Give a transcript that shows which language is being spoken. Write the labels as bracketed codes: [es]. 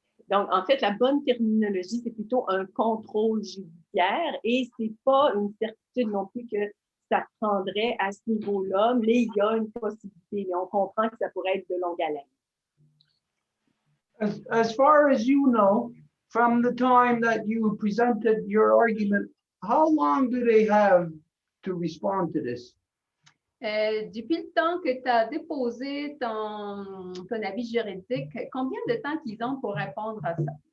[fr] Donc, en fait, la bonne terminologie, c'est plutôt un contrôle judiciaire et c'est pas une certitude non plus que ça prendrait à ce niveau-là, mais il y a une possibilité. Mais on comprend que ça pourrait être de longue haleine. [en] As far as you know, from the time that you presented your argument, how long do they have to respond to this? [fr] Depuis le temps que tu as déposé ton avis juridique, combien de temps qu'ils ont pour répondre à ça?